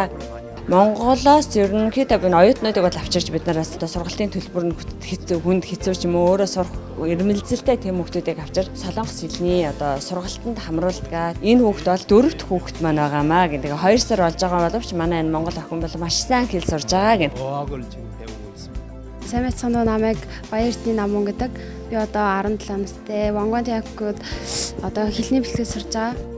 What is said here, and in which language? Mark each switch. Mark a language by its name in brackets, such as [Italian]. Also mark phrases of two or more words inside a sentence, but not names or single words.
[Mongolian] Монголоос ерөнхийдөө энэ оюутнуудыг бол авчирч бид нараас одоо сургалтын төлбөр нь хүнд хэцүү ч юм уу өөрөө сурах эрмэлзэлтэй тэм хүүхдүүдийг авчирч Солонгос хэлний одоо сургалтанд хамруулдаг. Энэ хүүхд бол 4 дахь хүүхд маань байгаамаа гэдэг. 2 сар болж байгаа боловч манай энэ Монгол охин бол маш сайн хэл сурж байгаа гэх. [Korean] 어학을 지금 배우고 있습니다. [Mongolian] Сайн байцгаана уу, намайг Баяртын Намун гэдэг. Би одоо 17 настай. Вонгон Тягкуд одоо хэлний бэлтгэл сурж байгаа.